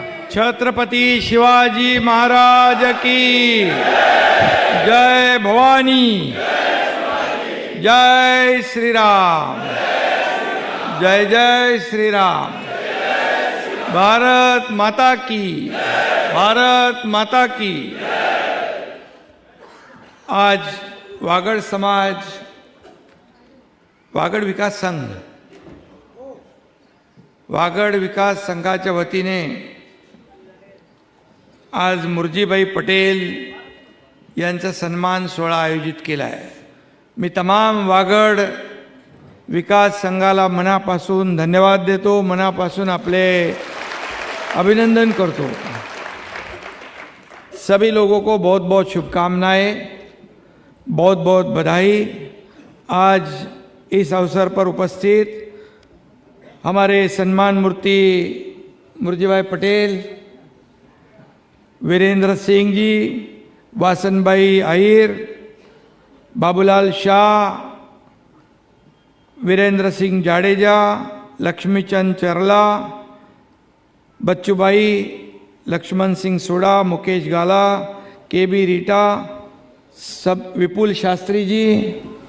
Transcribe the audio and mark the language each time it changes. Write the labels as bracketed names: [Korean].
[Hindi] छत्रपति शिवाजी महाराज की जय। भवानी जय श्री राम। जय जय श्री राम। भारत माता की, भारत माता की। [Marathi] आज वागड़ समाज, वागड़ विकास संघ, वागड़ विकास संघाच्या वतीने आज मुर्जीभाई पटेल यांचा सन्मान सोहळा आयोजित केला आहे। मी तमाम वागड़ विकास संघाला मनापासून धन्यवाद देतो, मनापासून आपले अभिनंदन करतो। [Hindi] सभी लोगों को बहुत बहुत शुभकामनाएं, बहुत बहुत बधाई। आज इस अवसर पर उपस्थित हमारे सम्मान मूर्ति मुर्जीभाई पटेल, वीरेंद्र सिंह जी, वासनभाई आहिर, बाबूलाल शाह, वीरेंद्र सिंह जाडेजा, लक्ष्मीचंद चरला, बच्चूभाई, लक्ष्मण सिंह सोडा, मुकेश गाला, के बी रीटा, सब, विपुल शास्त्री जी,